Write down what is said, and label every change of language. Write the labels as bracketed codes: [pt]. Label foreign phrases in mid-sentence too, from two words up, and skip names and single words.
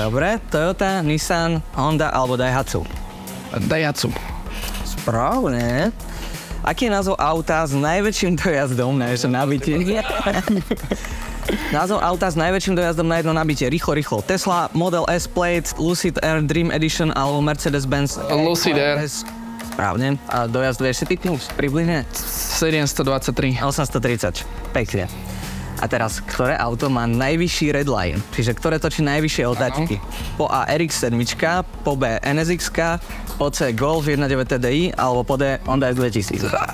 [sk] Dobre, Toyota, Nissan, Honda alebo Daihatsu. Daihatsu. Správne. Aký je názov auta s najväčším dojazdom na jedno nabitie? Názov auta s najväčším dojazdom na jedno nabitie. Rýchlo. Tesla Model S Plate, Lucid Air Dream Edition alebo Mercedes-Benz Lucid Air. Správne. A dojazd vieš si typnúť približne? 723. 830. Pekne. A teraz, ktoré auto má najvyšší redline? Čiže ktoré točí najvyššie otáčky? Po A RX-7, po B NSX, po C Golf 1.9 TDI alebo po D Honda S2000.